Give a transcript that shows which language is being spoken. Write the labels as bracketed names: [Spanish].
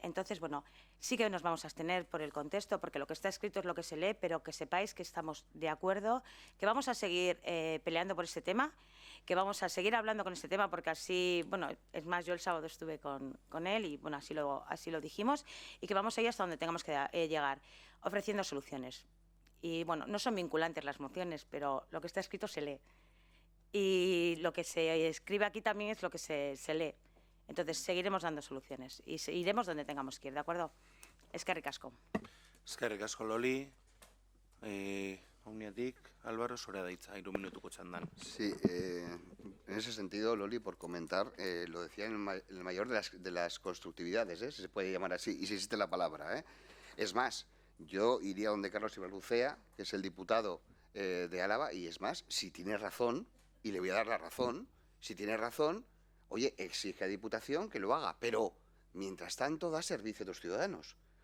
[Spanish] Entonces, bueno, sí que nos vamos a abstener por el contexto, porque lo que está escrito es lo que se lee, pero que sepáis que estamos de acuerdo, que vamos a seguir peleando por este tema, que vamos a seguir hablando con este tema, porque así, bueno, es más, yo el sábado estuve con él y, bueno, así lo dijimos, y que vamos a ir hasta donde tengamos que llegar, ofreciendo soluciones. Y, bueno, no son vinculantes las mociones, pero lo que está escrito se lee. Y lo que se escribe aquí también es lo que se lee. Entonces, seguiremos dando soluciones y iremos donde tengamos que ir, ¿de acuerdo? [Basque] Eskerrik asko. Eskerrik asko, Loli. Omniatik, Álvaro, zurea da hitza, 3 minutuko txandan. [Spanish] Sí, en ese sentido, Loli, por comentar, lo decía en el mayor de las constructividades, si se puede llamar así, y si existe la palabra. Es más, yo iría donde Carlos Ibarlucea, que es el diputado de Álava, y es más, si tiene razón, y le voy a dar la razón, si tiene razón, oye, exige a Diputación que lo haga, pero mientras tanto da servicio a los ciudadanos.